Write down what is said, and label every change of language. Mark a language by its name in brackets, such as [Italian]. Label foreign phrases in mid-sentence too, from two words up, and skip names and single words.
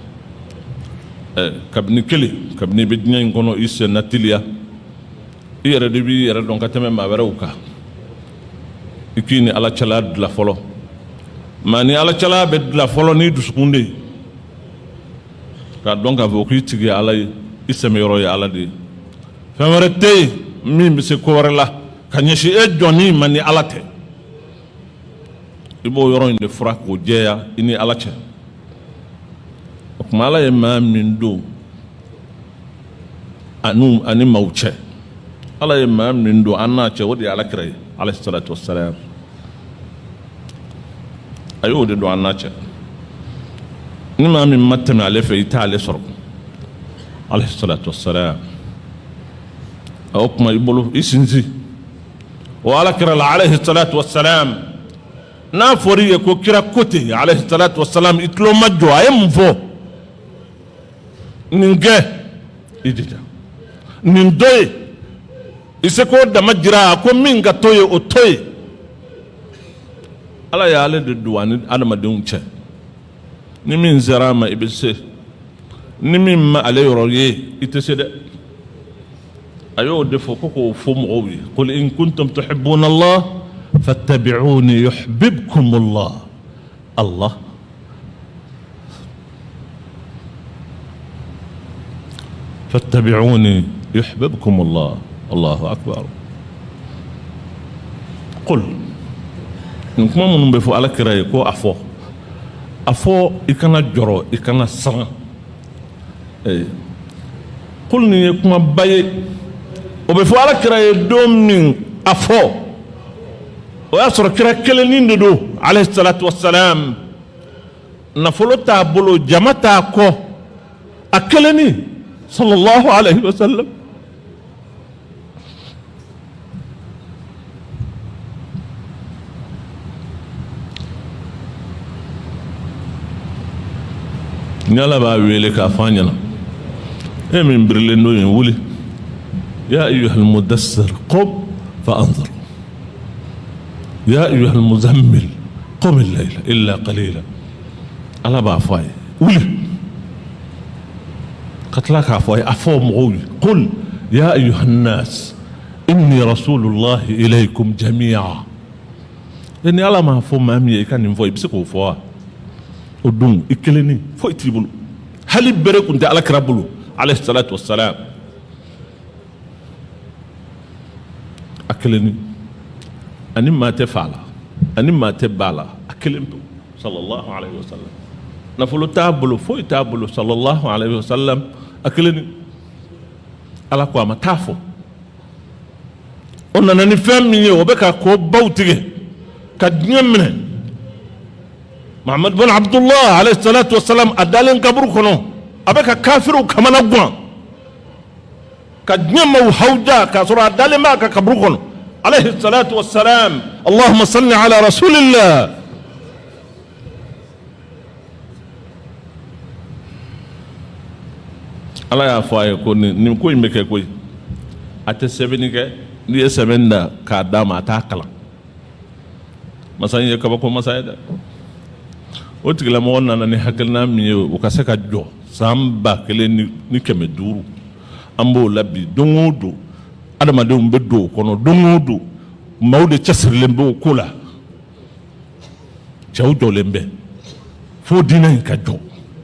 [Bambara] kabini kelen kabini i bɛ diɲɛ in kɔnɔ i sen na teliya i yɛrɛ de b'i yɛrɛ dɔn ka tɛmɛ maa wɛrɛw kan i k'i ni ala cɛla dilan fɔlɔ maa ni ala cɛla bɛ dilan fɔlɔ n'i dusukun de ye k'a dɔn k'a fɔ k'i tigi ye ala ye i sɛmɛ yɔrɔ ye ala de ye fɛn wɛrɛ tɛ yen min bɛ se ko wɛrɛ la ka ɲɛsin e jɔnni ma ni ala tɛ i b'o yɔrɔ in de fura k'o jɛya i ni ala cɛ o tuma ala ye maa min don ani maaw cɛ ala ye maa min don an n'a cɛ o de ye alakira ye [Arabic] عليه الصلاة والسلام [Bambara] a y'o de don an n'a cɛ ni maa min ma tɛmɛ ale fɛ i t'ale sɔrɔ [Arabic] عليه الصلاة والسلام [Bambara] o kuma i bolo i sinsin o alakira la [Arabic] عليه الصلاة والسلام [Bambara] n'a fɔra i ye ko kira ko ten [Arabic] عليه الصلاة والسلام [Bambara] i tulo ma jɔ a ye mun fɔ nin kɛ i jija nin dɔ ye i se k'o dama jira ko min ka to ye o to ye ala ya ale de duwani adamadenw cɛ ni min sera ma i bɛ se ni min ma ale yɔrɔ ye i tɛ se dɛ a y'o de fɔ ko k'o fɔ mɔgɔw ye [Arabic] قل إن كنتم تحبون الله فاتبعوني يحببكم الله فاتبعوني يحببكم الله الله أكبر [Bambara] qul in kuma minnu bɛ fɔ alakira ye ko a fɔ i kana jɔrɔ i kana siran qul nin ye kumaba ye o bɛ fɔ alakira ye don min a fɔ o y'a sɔrɔ kira kelennin de don [Arabic] عليه الصلاة والسلام [Bambara] nafolo t'a bolo jama t'a kɔ a kelennin [Arabic] صلى الله عليه وسلم [Bambara] ni Ala b'a wele k'a fɔ an ɲɛna e min birilen don yen wuli [Arabic] يا أيها المدثر قم فأنذر يا أيها المزمل قم الليل إلا قليلا [Bambara] Ala b'a fɔ a ye wuli ka tila k'a fɔ a ye a fɔ mɔgɔw ye [Arabic] قل يا أيها الناس إني رسول الله إليكم جميعا [Bambara] ni Ala m'a fɔ maa min ye i ka nin fɔ i bɛ se k'o fɔ wa o don i kelenni foyi t'i bolo hali bere kun tɛ alakira bolo [Arabic] عليه الصلاة والسلام [Bambara] a kelenni ani maa tɛ fa la ani maa tɛ ba la a kelen pewu [Arabic] صلى الله عليه وسلم [Bambara] nafolo t'a bolo foyi t'a bolo [Arabic] صلى الله عليه وسلم [Bambara] a kelenni Ala ko a ma taa fɔ o nana ni fɛn min ye o bɛ ka ko baw tigɛ ka diɲɛ minɛ Muhammad bin Abdullah [Arabic] عليه الصلاة والسلام [Bambara] a dalen kaburu kɔnɔ a bɛ ka kafiru kamana guwan ka diɲɛ maaw hawja k'a sɔrɔ a dalen b'a ka kaburu kɔnɔ [Arabic] عليه الصلاة والسلام اللهم صل على رسول الله [Bambara] Ala y'a fɔ a ye ko nin ko in bɛ kɛ koyi a tɛ sɛbɛnni kɛ n'i ye sɛbɛnni da k'a d'a ma a t'a kalan masa in ye kabako masa ye dɛ o tigilamɔgɔ nana ni hakilina min ye o ka se ka jɔ san 1500 an b'o la bi don o don adamadenw bɛ don o kɔnɔ don o don maaw de cɛsirilen b'o ko la cɛw jɔlen bɛ fo diinɛ in ka jɔ